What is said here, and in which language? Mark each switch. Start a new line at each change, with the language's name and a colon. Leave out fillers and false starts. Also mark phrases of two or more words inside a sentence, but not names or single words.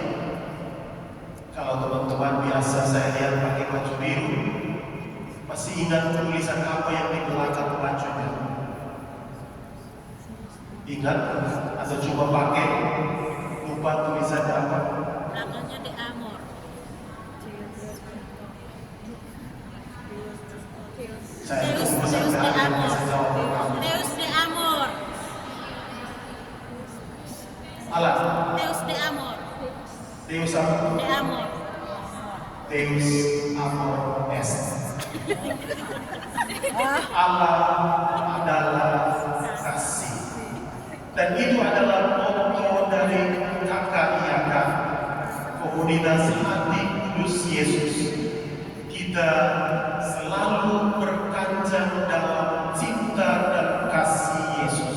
Indonesian: Kalau teman-teman biasa saya lihat pakai baju biru, masih ingat tulisan apa yang di belakang bajunya? Ingat? Atau cuma pakai lupa tulisannya apa? Belakangnya
Latin: de amor.
Indonesian: Saya Deus tunggu de sampai ada yang amor. bisa jawab kamu.
Latin: Deus de amor.
Indonesian: Alah,
Latin: Deus de amor.
Indonesian: Deus apa?
Latin: De amor. Deus amor est.
Indonesian: Allah adalah kasih. Dan itu adalah motto dari KKIAK, Komunitas Hati Kudus Yesus. Kita selalu berkancang dalam cinta dan kasih Yesus.